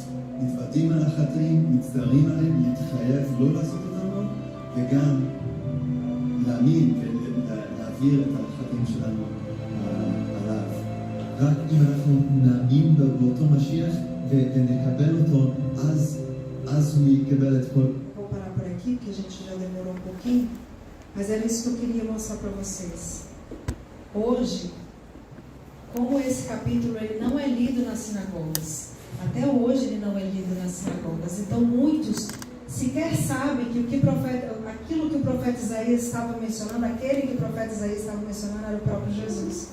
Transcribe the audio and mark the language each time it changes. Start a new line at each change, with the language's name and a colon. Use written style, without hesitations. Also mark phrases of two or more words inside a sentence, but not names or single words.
Hebrew: מתוודעים על החטאים, מצטערים עליהם, להתחייב לא לעשות אותם עוד, וגם להאמין ולהעביר את החטאים שלנו עליו. רק אם אנחנו נאמין באותו משיח ונקבל אותו, אז הוא יקבל את כל...
Portuguese: Vou parar por aqui, porque a gente já demorou um pouquinho, mas era isso que eu queria mostrar para vocês. Hoje, como esse capítulo ele não é lido nas sinagogas, até hoje ele não é lido nas sinagogas, então muitos sequer sabem que aquilo que o profeta Isaías estava mencionando, aquele que o profeta Isaías estava mencionando era o próprio Jesus.